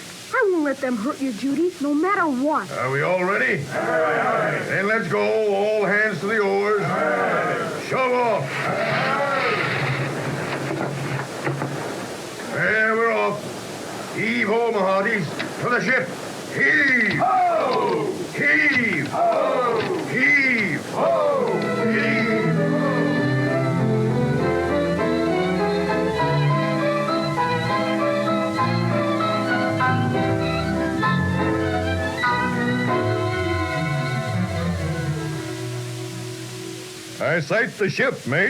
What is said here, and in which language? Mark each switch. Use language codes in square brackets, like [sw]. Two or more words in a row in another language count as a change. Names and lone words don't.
[en] I won't let them hurt you, Judy, no matter what. Are we all ready? Aye. Then let's go. All hands to the oars. Aye. Shove off. There, we're off. Heave ho, my hearties. For the ship. Heave. Ho! Heave. Ho! Heave. Ho! Heave. I sight the ship, mate.